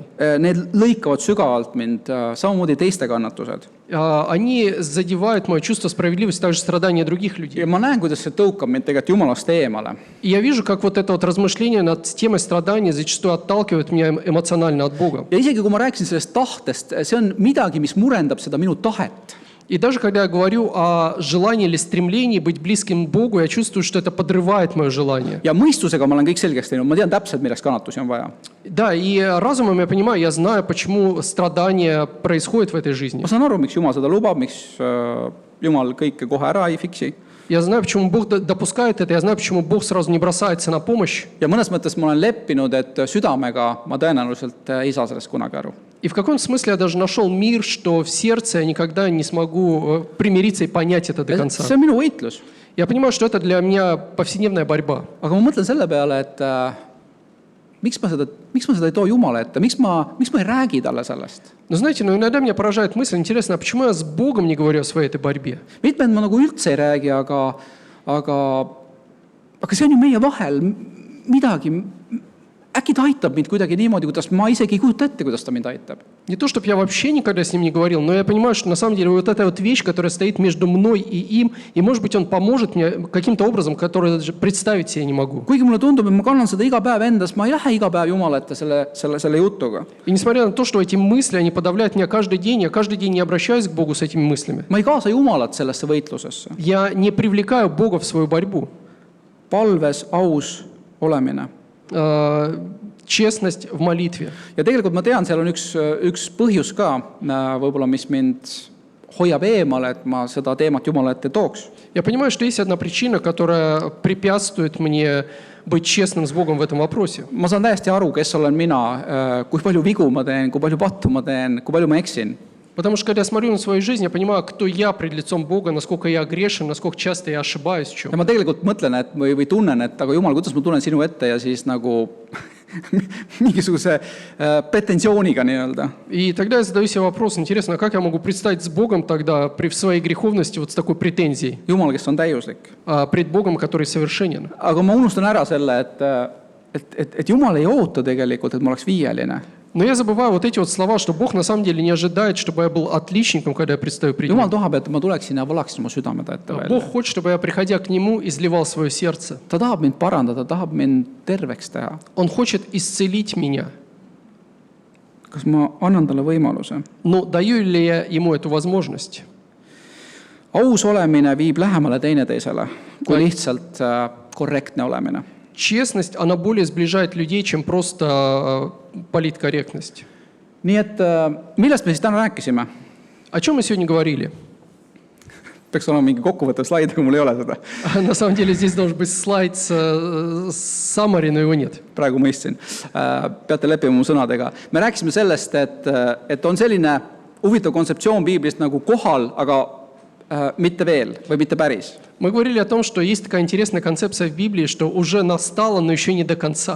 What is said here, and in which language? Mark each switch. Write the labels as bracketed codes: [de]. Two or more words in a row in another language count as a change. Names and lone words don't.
[et] Need lõikavad sügavalt mind, samamoodi teiste kannatused. [ru] Они задевают мое чувство справедливости, также страдания других людей. [et] Ja ma näen, kuidas see tõukab mind tegelikult Jumalast eemale. [ru] И я вижу, как вот это вот размышление над темой страданий зачастую отталкивает меня эмоционально от Бога. [et] Ja isegi kui ma rääkisin sellest tahtest, see on midagi, mis murendab seda minu tahet. [ru] И даже когда я говорю о желании или стремлении быть близким к Богу, я чувствую, что это подрывает мое желание. [et] Ja mõistusega ma olen kõik selgeks teinud, ma tean täpselt, milleks kannatusi on vaja. [ru] Да, и разумом я понимаю, я знаю, почему страдания происходят в этой жизни. [et] Ma saan aru, miks Jumal seda lubab, miks Jumal kõike kohe ära ei fiksi. [ru] Я знаю, почему Бог допускает это, я знаю, почему Бог сразу не бросается на помощь. [et] Ja mõnes mõttes ma olen leppinud, et südamega ma tõenäoliselt ei saa sellest kunagi aru. [ru] И в каком-то смысле я даже нашел мир, что в сердце я никогда не смогу примириться и понять это до конца. [et] See on minu võitlus. [ru] Я понимаю, что это для меня повседневная борьба. [et] Aga ma mõtlen selle peale, et miks ma seda ei too Jumala ette, miks ma ei räägi talle sellest. [ru] Но знаете, иногда меня поражает мысль, интересно, а почему я с Богом не говорю о своей этой борьбе? [et] Mitmed ma nagu üldse ei räägi, aga see on ju meie vahel midagi. Äkki ta aitab mind kuidagi niimoodi, kuidas ma isegi ei kujuta ette, kuidas ta mind aitab. [ru] Не то, чтобы я вообще никогда с ним не говорил, но я понимаю, что на самом деле вот эта вот вещь, которая стоит между мной и им, и, может быть, он поможет мне каким-то образом, который даже представить себе не могу. [et] Kuigi mulle tundub, et ma kannan seda iga päev endas, ma ei lähe iga päev Jumala ette selle jutuga. [ru] И несмотря на то, что эти мысли, они подавляют меня каждый день, я каждый день не обращаюсь к Богу с этими мыслями. [et] Ma ei kaasa Jumalat sellesse võitlusesse. [ru] Я не привлекаю Бога в свою борьбу. [et] Palves aus olemine. [ru] Честность в молитве. [et] Ja tegelikult ma tean, seal on üks põhjus ka, võib-olla mis mind hoiab eemale, et ma seda teemat Jumala ette tooks. [ru] Я понимаю, что есть одна причина, которая препятствует мне быть честным с Богом в этом вопросе. [et] Ma saan täiesti aru, kes olen mina, kui palju vigu ma teen, kui palju pattu ma teen, kui palju ma eksin. [ru] Потому что, когда я смотрю на свою жизнь, я понимаю, кто я пред лицом Бога, насколько я грешен, насколько часто я ошибаюсь в чем. [et] Ja ma tegelikult mõtlen, et või tunnen, et aga Jumal, kuidas ma tulen sinu ette ja siis nagu mingisuguse pretensiooniga nii-öelda. [ru] И тогда я задаю себе вопрос, интересно, как я могу предстать с Богом тогда при своей греховности вот с такой претензией? [et] Jumal, kes on täiuslik. [ru] Пред Богом, который совершенен. [et] Aga ma unustan ära selle, et Jumal ei oota tegelikult, et ma oleks viieline. [ru] Но я забываю вот эти вот слова, что Бог на самом деле не ожидает, чтобы я был отличником, когда я предстаю пред Ним. [et] Jumal tahab, et ma tuleksin ja valaksin oma südame ta ette välja. [ru] Бог хочет, чтобы я, приходя к Нему, изливал свое сердце. [et] Ta tahab mind parandada, tahab mind terveks teha. [ru] Он хочет исцелить меня. [et] Kas ma annan talle võimaluse? [ru] Но даю ли я Ему эту возможность? [et] Aus olemine viib lähemale teineteisele, kui lihtsalt korrektne olemine. [ru] Честность, она более сближает людей, чем просто политкорректность. [et] Nii et millest me siis täna rääkisime? [ru] О чем мы сегодня говорили? [et] Peaks olema mingi kokkuvõttev slaid, aga mul ei ole seda. [ru] На самом деле здесь должен быть слайд с summary, но его нет. [et] Praegu mõistsin. Peate leppima mu sõnadega. Me rääkisime sellest, et on selline huvitav kontseptsioon Piiblist nagu kohal, aga mitte veel või mitte päris. [ru] Мы говорили о том, что есть такая интересная концепция в Библии, что уже настало, но еще не до конца.